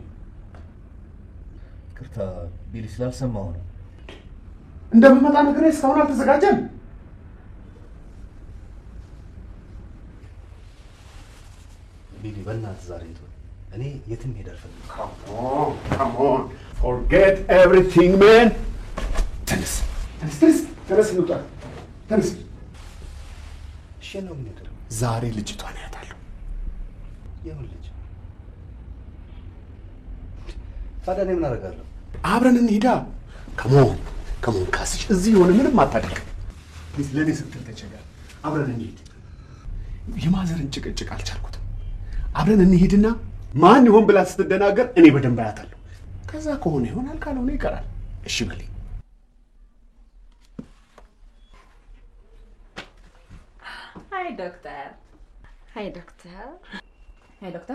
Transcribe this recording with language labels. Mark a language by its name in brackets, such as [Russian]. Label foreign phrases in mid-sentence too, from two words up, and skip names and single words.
[Amharic] ይቅርታ ቢሊ ስላልሰማሁ ነው። እንደምመጣ ነገር እስካሁን አልተዘጋጀም። ቢሊ በእናትህ ዛሬ እንትን እኔ የትም ሄድ አልፈልግም። [English] Come on. Forget everything, man. [Amharic] ተነስ እንውጣ። ተነስ። እሺ ነው ነገር ዛሬ ልጅቷን ያታለሁ። የምን ልጅ? ታዲያ እኔ ምን አደርጋለሁ? አብረን እንሂዳ። ከሞን ካስሽ እዚህ የሆነ ምንም አታደርግ። ለኔ ስትል ተቸገር። አብረን እንሂድ። የማዘርን ጭቅጭቅ አልቻልኩትም። አብረን እንሂድና ማን ይሆን ብላ ስትደናገር እኔ በደንብ አያታለሁ። ከዛ ከሆነ ይሆናል፣ ካልሆነ ይቀራል። እሺ በለኝ። [English] Hi, doctor. Hi, doctor. Hi, doctor.